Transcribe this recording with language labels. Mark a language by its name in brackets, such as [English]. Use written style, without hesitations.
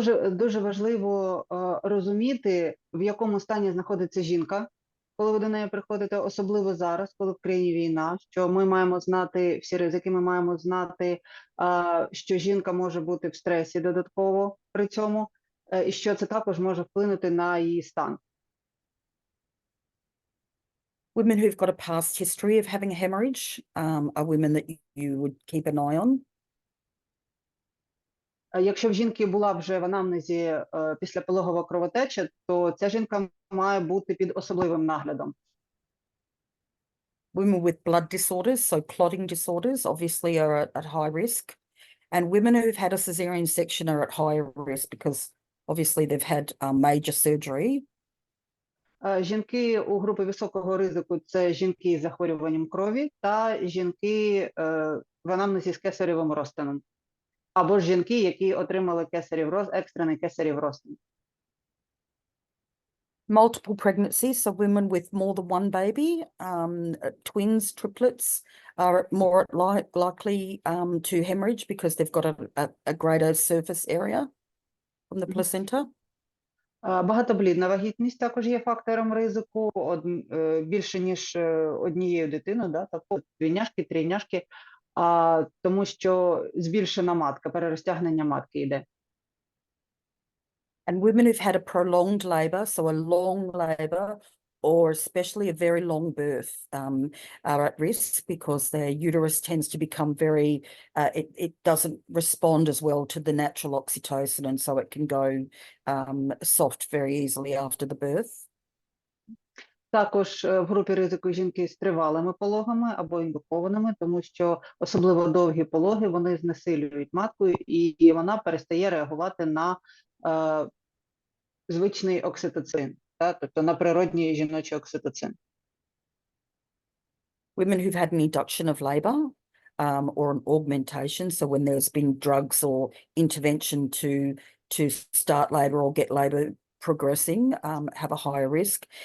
[Ukrainian] Дуже важливо розуміти, в якому стані знаходиться жінка, коли ви до неї приходите, особливо зараз, коли в країні війна, що ми маємо знати всі ризики, ми маємо знати, що жінка може бути в стресі додатково при цьому, і що це також може вплинути на її стан. [English] Women who've got a past history of having a hemorrhage are women that you would keep an eye on. [Ukrainian] Якщо в жінки була вже в анамнезі післяпологова кровотеча, то ця жінка має бути під особливим наглядом. [English] Women with blood disorders, so clotting disorders, obviously are at high risk. And women who've had a cesarean section are at higher risk because obviously they've had major surgery. [Ukrainian] Жінки у групи високого ризику – це жінки з захворюванням крові та жінки в анамнезі з кесаревим розтином. Або ж жінки, які отримали екстрений кесарів розтин. [English] Multiple pregnancies, so women with more than one baby, twins, triplets, are more likely to hemorrhage because they've got a greater surface area from the placenta. [Ukrainian] Багатоблідна вагітність також є фактором ризику більше, ніж однією дитиною, да? Тобто двійняшки, трійняшки, тому що збільшена матка, перерозтягнення матки йде. [English] And women who've had a prolonged labour, so a long labour, or especially a very long birth, are at risk because their uterus tends to become very, it doesn't respond as well to the natural oxytocin, and so it can go soft very easily after the birth. [Ukrainian] Також в групі ризику жінки з тривалими пологами або індукованими, тому що особливо довгі пологи, вони знесилюють матку, і вона перестає реагувати на звичний окситоцин, тобто на природній жіночий окситоцин. [English] Women who've had an induction of labour or an augmentation, so when there's been drugs or intervention to start labour or get labour progressing, have a higher risk.